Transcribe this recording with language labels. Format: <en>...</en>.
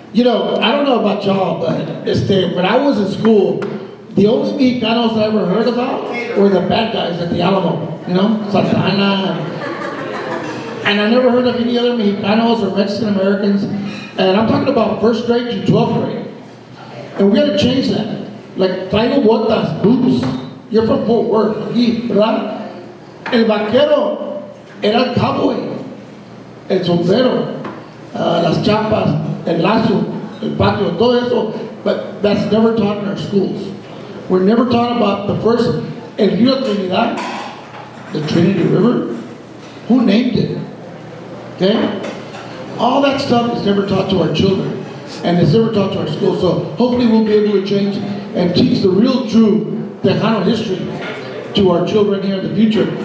<en>You know, I don't know about y'all, but when I was in school, the only Mexicanos I ever heard about were the bad guys at the Alamo. You know, Santana. And I never heard of any other Mexicanos or Mexican Americans. And I'm talking about 1st grade to 12th grade. And we got to change that. Like,</en> <es>traigo botas,</es> <en>boots. You're from Fort Worth,</en> <es>aquí, ¿verdad? El vaquero era el cowboy. El sombrero, las chapas, el lazo, el patio, todo eso.</es> <en>But that's never taught in our schools. We're never taught about the first, El Rio Trinidad, the Trinity River. Who named it? Okay? All that stuff is never taught to our children, and it's never taught to our schools. So hopefully we'll be able to change and teach the real true Tejano history to our children here in the future.</en>